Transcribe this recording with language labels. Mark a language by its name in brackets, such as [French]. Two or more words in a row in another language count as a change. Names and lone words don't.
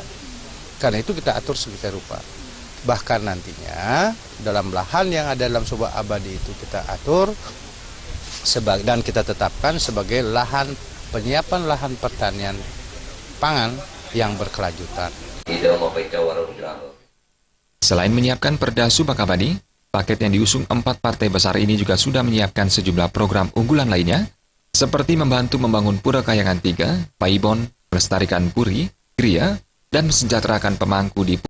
[Indonesian] Karena itu kita atur sedemikian rupa. Bahkan nantinya dalam lahan yang ada dalam Subak Abadi itu kita atur dan kita tetapkan sebagai lahan penyiapan lahan pertanian pangan yang berkelanjutan. Selain menyiapkan Perda Subak Abadi, paket yang diusung 4 partai besar ini juga sudah menyiapkan sejumlah program unggulan lainnya, seperti membantu membangun Pura Kayangan 3, Paibon, melestarikan Puri, Gria, dan mesejahterakan pemangku di